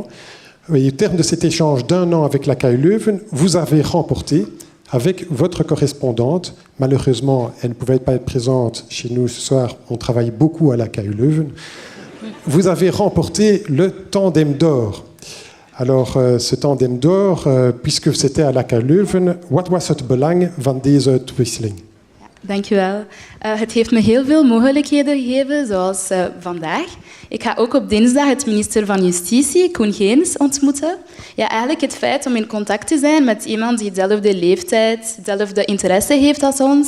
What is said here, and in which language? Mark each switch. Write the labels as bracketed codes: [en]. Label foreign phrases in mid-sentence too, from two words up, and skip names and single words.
[fr] Et au terme de cet échange d'1 an avec l'AKU Leuven, vous avez remporté, avec votre correspondante, malheureusement, elle ne pouvait pas être présente chez nous ce soir, on travaille beaucoup à l'AKU Leuven, vous avez remporté le Tandem d'or. Alors, ce Tandem d'or, puisque c'était à l'AKU Leuven, [nl] wat was het belang van deze uitwisseling? Dank u wel. Het heeft me heel veel mogelijkheden gegeven, zoals vandaag. Ik ga ook op dinsdag het minister van Justitie, Koen Geens, ontmoeten. Ja, eigenlijk het feit om in contact te zijn met iemand die dezelfde leeftijd, dezelfde interesse heeft als ons.